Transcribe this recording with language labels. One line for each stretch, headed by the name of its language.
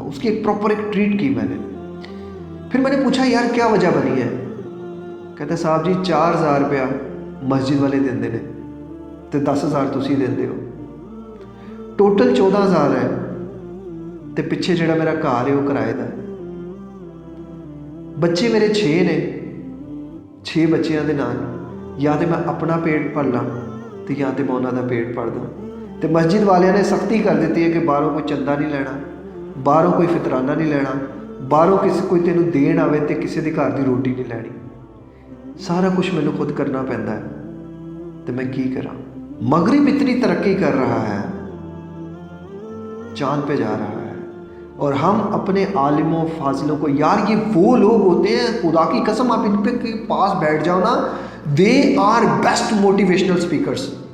Urdu: اس کی ایک پراپر ایک ٹریٹ کی میں نے. پھر میں نے پوچھا یار کیا وجہ بنی ہے؟ کہتا
Punjabi: صاحب جی 4,000 روپیہ مسجد والے دیندے نے تے 10,000 تسی دیندے ہو، ٹوٹل 14,000 ہے. تے پیچھے جڑا میرا گھر ہے وہ کرائے دا ہے. بچے میرے 6 نے، 6 بچیاں دے نال یا تے میں اپنا پیٹ پال لاں تے یا تے میں انہاں دا پیٹ پال داں. تے مسجد والے نے سختی کر دیتی ہے کہ باہروں کوئی چندہ نہیں لینا، باہروں کوئی فطرانہ نہیں لینا، باہروں کسی کوئی تینوں دین آوے تے کسی دی گھر دی روٹی نہیں لینی. سارا کچھ مینوں خود کرنا پیندا ہے تے میں کی کراں.
Urdu: مغرب اتنی ترقی کر رہا ہے، چاند پہ جا رہا ہے، اور ہم اپنے عالموں فاضلوں کو، یار یہ وہ لوگ ہوتے ہیں خدا کی قسم آپ ان پہ پاس بیٹھ جاؤ نا،
English: They are best motivational speakers.